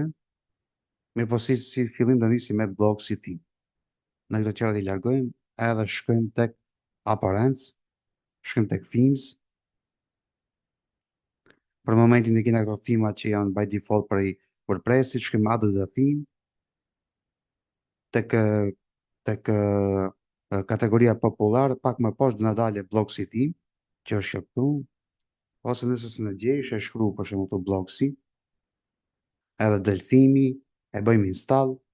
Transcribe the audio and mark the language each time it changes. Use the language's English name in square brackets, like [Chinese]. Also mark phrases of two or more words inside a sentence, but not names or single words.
[Albanian] Mirë po si fillim do nisim me Bloxy Theme. Në këto qira i largojmë edhe shkojmë tek Appearance, shkojmë tek Themes. Për momentin e kena këto themat që janë [English] by default [Albanian] për WordPressit, shkojmë [English] add the theme. [Albanian] Tek kategoria popular, pak më poshtë do na dalë Bloxy Theme, që është këtu. Ose nëse s'e gjejsh, e shkruaj për shembull këtu Bloxy. Edhe del themi, e bëjmë install.